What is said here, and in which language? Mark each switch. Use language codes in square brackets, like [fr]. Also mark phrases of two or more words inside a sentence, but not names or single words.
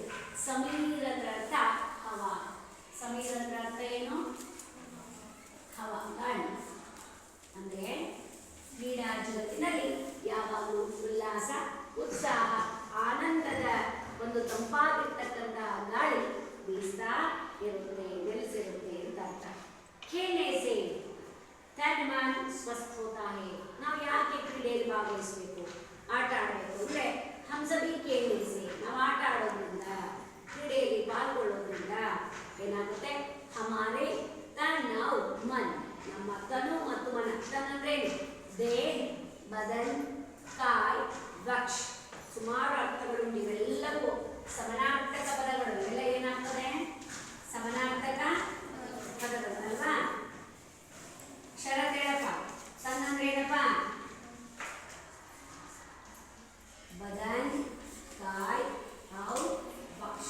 [kn] ಸಮೀರ ಅಂದ್ರೆ ಅರ್ಥ ಹವಾ. ಸಮೀರ ಅಂದ್ರೆ ಅರ್ಥ ಏನು, ಹವಾ, ಗಾಳಿ. ಅಂದರೆ ಕ್ರೀಡಾ ಜಗತ್ತಿನಲ್ಲಿ ಯಾವಾಗಲೂ ಉಲ್ಲಾಸ, ಉತ್ಸಾಹ, ಆನಂದದ ಒಂದು ತಂಪಾಗಿರ್ತಕ್ಕಂಥ ಗಾಳಿ ಬೀಸ್ತಾ ಇರುತ್ತೆ, ನೆಲೆಸಿರುತ್ತೆ ಅಂತ ಅರ್ಥ. [hi] खेलने से तन मन स्वस्थ होता है. [kn] ನಾವು ಯಾಕೆ ಕ್ರೀಡೆಯಲ್ಲಿ ಭಾಗವಹಿಸಬೇಕು, ಆಟ ಆಡಬೇಕು ಅಂದರೆ [hi] हम सभी खेलने से, [kn] ನಾವು ಆಟ ಆಡೋದ್ರಿಂದ ಕ್ರೀಡೆಯಲ್ಲಿ ಪಾಲ್ಗೊಳ್ಳೋದ್ರಿಂದ ಏನಾಗುತ್ತೆ, [hi] हमारे तन और मन, [kn] ನಮ್ಮ ತನು ಮತ್ತು ಮನ. ತನ್ ಅಂದ್ರೆ ದೇಹ, ಬದನ್, ಕಾಯ್, ವಕ್ಷ, ಸುಮಾರು ಅರ್ಥಗಳುಂಟು. ಇವೆಲ್ಲವೂ ಸಮನಾರ್ಥಕ ಪದಗಳು. ಇವೆಲ್ಲ ಏನಾಗ್ತದೆ, ಸಮನಾರ್ಥಕ ಪದಗಳು ಅಲ್ವಾ. ಶರತ್ ಹೇಳಪ್ಪ, ತನ್ ಅಂದ್ರೆ ಏನಪ್ಪ, ಬದನ್, ಕಾಯ್ और ವಕ್ಷ.